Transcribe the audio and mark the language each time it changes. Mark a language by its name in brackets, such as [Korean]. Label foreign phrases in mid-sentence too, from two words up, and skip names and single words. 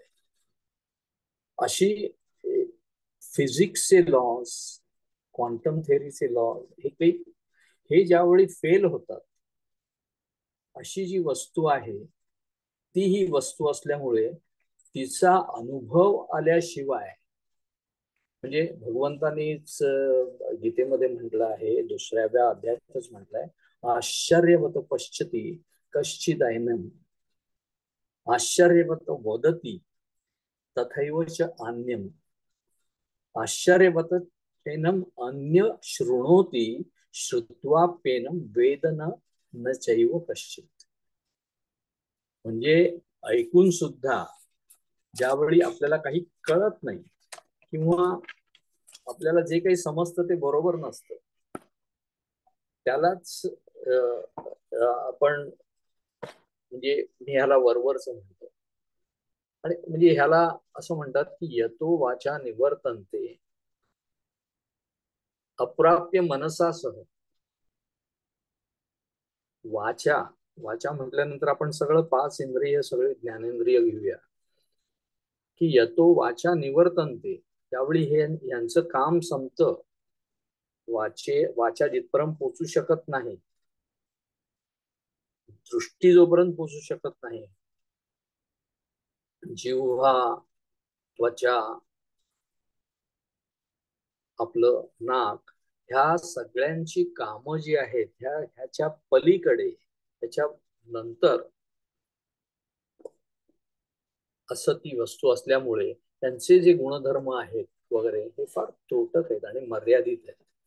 [Marathi] अशी फिजिक्सचे लॉज, [English] quantum theoryche laws [Marathi] हे ज्यावेळी फेल होतात, अशी जी वस्तू आहे ती ही वस्तू असल्यामुळे तिचा अनुभव आल्याशिवाय, म्हणजे भगवंतानीच गीतेमध्ये म्हटलं आहे, 2व्या अध्यायातच म्हटलंय, [Sanskrit] आश्चर्यवत पश्यति कश्चिदैनम आश्चर्यवत वदति तथैव च अन्यम आश्चर्यवत तेनम अन्य शृणोति श्रुत्वाप्येनम वेद न चैव कश्चित. [Marathi] म्हणजे ऐकून सुद्धा ज्यावेळी आपल्याला काही कळत नाही किंवा आपल्याला जे काही समजतं ते बरोबर नसतं, त्यालाच आपण म्हणजे मी ह्याला वरवरच म्हणतो. आणि म्हणजे ह्याला असं म्हणतात की [Sanskrit] यतो वाचा निवर्तन्ते अप्राप्य मनसासह. [Marathi] वाचा वाचा म्हटल्यानंतर आपण सगळं 5 इंद्रिय, सगळे ज्ञानेंद्रिय घेऊया, की [Sanskrit] यतो वाचा निवर्तन्ते, [Marathi] त्यावेळी हे यांचं काम संपतं. वाचा जिथपर्यंत पोचू शकत नाही, दृष्टी जोपर्यंत पोचू शकत नाही, जिव्हा, त्वचा, आपलं नाक, ह्या सगळ्यांची कामं जी आहेत ह्याच्या पलीकडे, ह्याच्या नंतर असं ती वस्तू असल्यामुळे त्यांचे जे गुणधर्म आहेत वगैरे हे फार त्रोटक आहेत आणि मर्यादित आहेत.